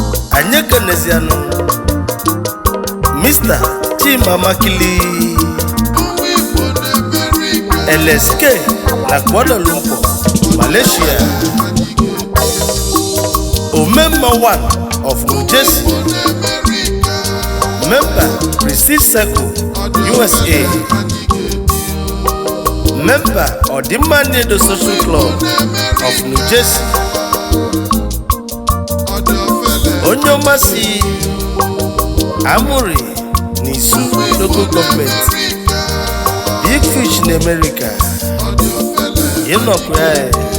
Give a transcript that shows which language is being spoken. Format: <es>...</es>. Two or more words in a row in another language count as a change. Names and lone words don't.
<ig>Anyị ekenezianụ Mister Chima Makili, L S K na Kuala Lumpur, Malaysia.</ig> <en>Omemma one of New Jersey. Member, Prestige Circle, U S A. Member, Odimma Nnedo Social Club of New Jersey.</en> <ig>Ọ dị ofele. Onye ọma si Amuri na Isu Local Government. Big Fish na America. Ọ dị ofele. Ị nọkwa ya, eh.</ig>